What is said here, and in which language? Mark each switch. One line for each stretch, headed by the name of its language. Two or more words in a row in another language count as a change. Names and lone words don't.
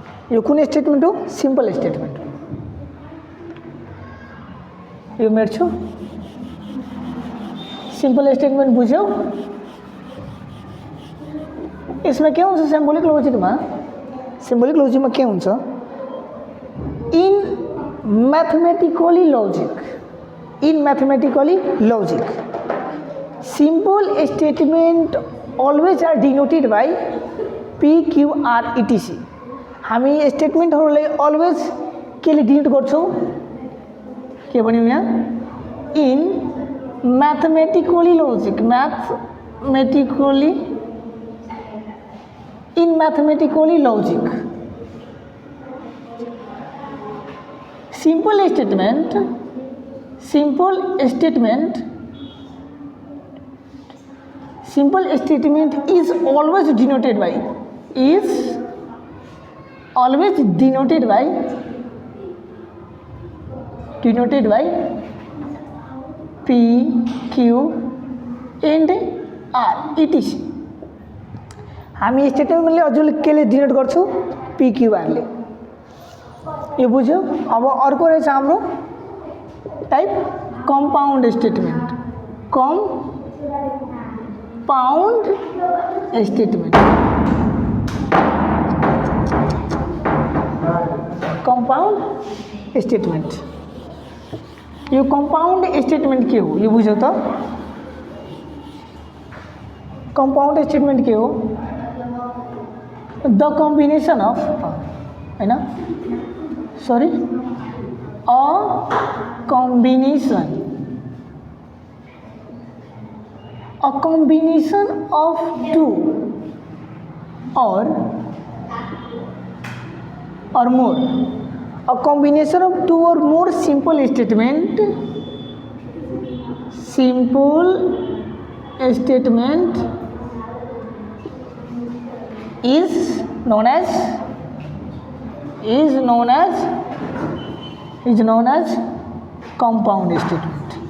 Nepali: यो कुन स्टेटमेन्ट हो?
English: simple statement
Nepali: हो। यो मेट्छु।
English: simple statement
Nepali: बुझ्यौ? यसमा के हुन्छ? सिम्बोलिक लजिकमा के हुन्छ?
English: इन mathematically logic. In mathematically logic, simple statement always are denoted by P, Q, R, etc.
Nepali: हामी स्टेटमेंटहरूलाई अलवेज के लिए डिनोट गर्छौँ के भन्यौँ यहाँ
English: in mathematically logic mathematically logic simple statement is always denoted by P, Q and R etc.
Nepali: हामी स्टेटमेन्टले हजुरले केले डिनोट गर्छौँ P, Q, R ले यो बुझ्यो। अब अर्को रहेछ हाम्रो
English: type compound statement compound statement
Nepali: यो
English: compound statement
Nepali: के हो यो बुझ्यो त
English: compound statement
Nepali: के हो
English: the combination of
Nepali: हैन सरी अ
English: combination of two or more a combination of two or more simple statement is known as compound statement.